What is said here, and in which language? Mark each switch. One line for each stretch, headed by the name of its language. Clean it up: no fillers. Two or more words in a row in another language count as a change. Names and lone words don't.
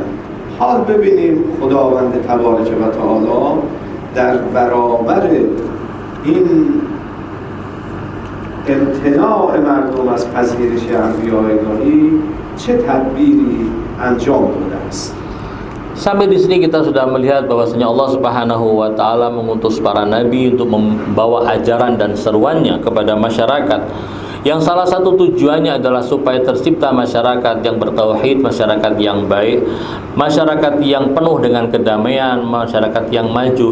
Persian: حال ببینیم خداوند
Arabic: تبارک و تعالی
Persian: در برابر این امتناع مردم از پذیرش انبیاء الهی چه تدبیری انجام داده است.
Indonesian: Sampai di sini kita sudah melihat bahwasanya
Arabic: الله سبحانه وتعالى
Indonesian: mengutus para nabi untuk membawa ajaran dan seruannya kepada masyarakat. Yang salah satu tujuannya adalah supaya tercipta masyarakat yang bertauhid, masyarakat yang baik, masyarakat yang penuh dengan kedamaian, masyarakat yang maju.